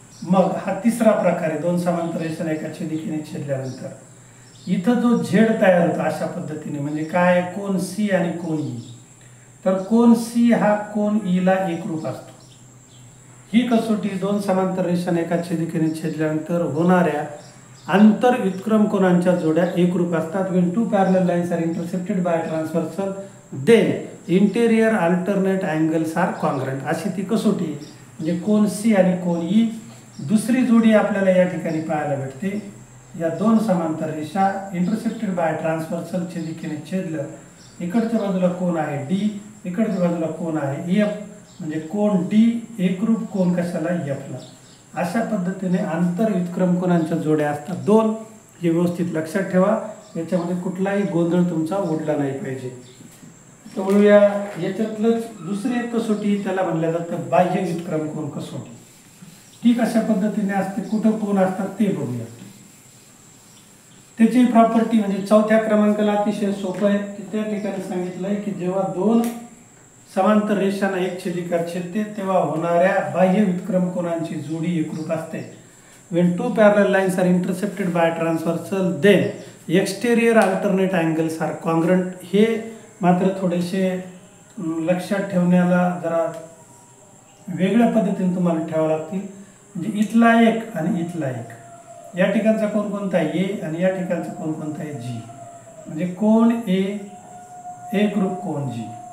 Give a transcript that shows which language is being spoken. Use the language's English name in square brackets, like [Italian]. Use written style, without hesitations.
[Marathi] मग हा तिसरा प्रकार आहे, दोन समांतर रेषाने एका छेदिकेने छेदल्यानंतर इथं जो झेड तयार होतो अशा पद्धतीने, म्हणजे काय, कोन C आणि कोन E. तर कोन C हा कोन E ला एकरूप असतो. ही कसोटी दोन समांतर रेषाने एका छेदिकेने छेदल्यानंतर होणाऱ्या आंतर व्युत्क्रम कोनांच्या जोड्या एकरूप असतात. [English] When two parallel lines are intercepted by a transversal, then interior alternate angles are congruent. [Marathi] अशी ती कसोटी म्हणजे कोन C आणि कोन E. दुसरी जोडी आपल्याला या ठिकाणी पाहायला भेटते. या दोन समांतर रेषा [English] intercepted by transversal [Marathi] छेदिकेने छेदलं इकडच्या बाजूला कोण आहे डी, इकडच्या बाजूला कोण आहे एफ, म्हणजे कोण डी एकरूप कोण कशाला एफला. अशा पद्धतीने आंतर व्युत्क्रम कोणांच्या जोड्या असतात 2. हे व्यवस्थित लक्षात ठेवा, याच्यामध्ये कुठलाही गोंधळ तुमचा उडला नाही पाहिजे. तर वळूया याच्यातलंच दुसरी एक कसोटी, त्याला म्हणलं जातं बाह्य व्युत्क्रम कोण कसोटी. ती कशा पद्धतीने असते, कुठं कोण असतात ते बघूया. त्याची प्रॉपर्टी म्हणजे 4थ्या क्रमांकाला अतिशय सोपं आहे की त्या ठिकाणी सांगितलंय की जेव्हा 2 समांतर रेषांना एक छेदिका छेदते तेव्हा होणाऱ्या बाह्य व्युत्क्रम कोणांची जोडी एकरूप असते. [English] When two parallel lines are intercepted by transversal, then exterior alternate angles are congruent. [Marathi] हे मात्र थोडेसे लक्षात ठेवण्याला जरा वेगळ्या पद्धतीने तुम्हाला ठेवावं लागतील. म्हणजे इथला एक आणि इथला एक, या ठिकाणचा कोण कोणता आहे ए आणि या ठिकाणचा कोण कोणता आहे जी, म्हणजे कोण ए एकरूप कोण जी.